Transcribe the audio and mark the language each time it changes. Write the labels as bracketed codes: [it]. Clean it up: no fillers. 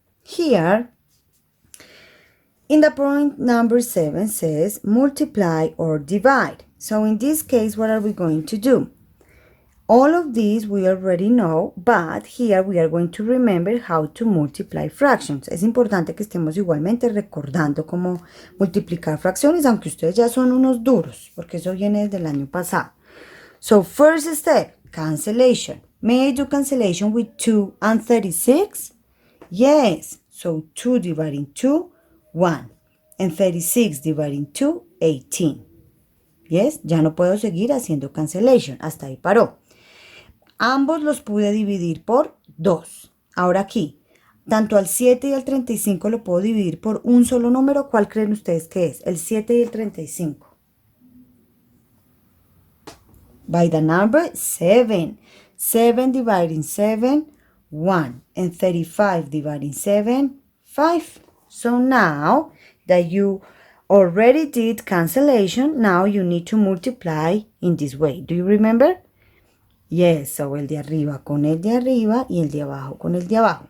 [en] Here, in the point number 7 says multiply or divide. So in this case, what are we going to do? All of these we already know, but here we are going to remember how to multiply fractions. [es] Es importante que estemos igualmente recordando cómo multiplicar fracciones, aunque ustedes ya son unos duros, porque eso viene desde el año pasado. [en] So first step, cancellation. May I do cancellation with 2 and 36? Yes. So 2 dividing 2, 1. And 36 dividing 2, 18. [es] Yes, ya no puedo seguir haciendo cancellation. Hasta ahí paró. Ambos los pude dividir por 2. Ahora aquí, tanto al 7 y al 35 lo puedo dividir por un solo número. ¿Cuál creen ustedes que es? El 7 y el 35. [en] By the number 7. 7 dividing 7, 1. And 35 dividing 7, 5. So now that you already did cancellation, now you need to multiply in this way. Do you remember? Yes, so [es] el de arriba con el de arriba y el de abajo con el de abajo.